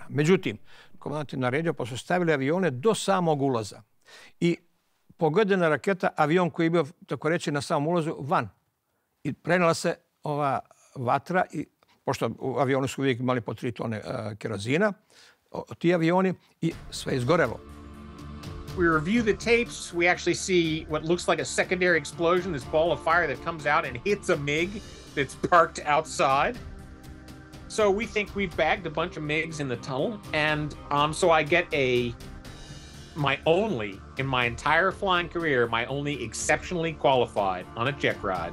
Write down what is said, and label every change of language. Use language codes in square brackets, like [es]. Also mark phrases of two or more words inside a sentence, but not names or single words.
[sr] Međutim, komandant je naredio pa su stavili avione do samog ulaza. I pogodena raketa, avion koji je bio, tako reći, na samom ulazu, van. I prenela se ova vatra, i pošto u avionu su uvijek imali po 3 tone kerozina, ti avioni, i sve izgorelo. [en] We review the tapes, we actually see what looks like a secondary explosion, this ball of fire that comes out and hits a MiG that's parked outside. So we think we've bagged a bunch of MiGs in the tunnel, and so I get in my entire flying career, my only exceptionally qualified on a check ride.